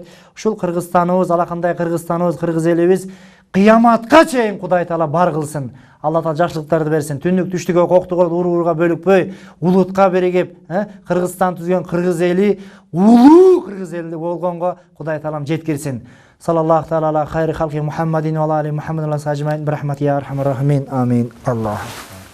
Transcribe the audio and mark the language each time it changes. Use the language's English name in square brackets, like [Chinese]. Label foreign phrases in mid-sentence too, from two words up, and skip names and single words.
[Kyrgyz] Ушул Кыргызстаныбыз, алакандай Кыргызстаныбыз, кыргыз элибиз кыяматка чейин Кудай Таала бар кылсын. Алла Таала жакшылыктарды берсин. Түндүк түштүгө, коктугө, урууга бөлүкпөй, улутка биригип, Кыргызстан түзгөн кыргыз эли улуу кыргыз эли болгонго Кудай Таалам жеткирсин. [Arabic] صلى الله تعالى على خير خلقه محمد وآل محمد وأجمعين برحمتك يا أرحم الراحمين. [Kyrgyz] Амин. Аллах.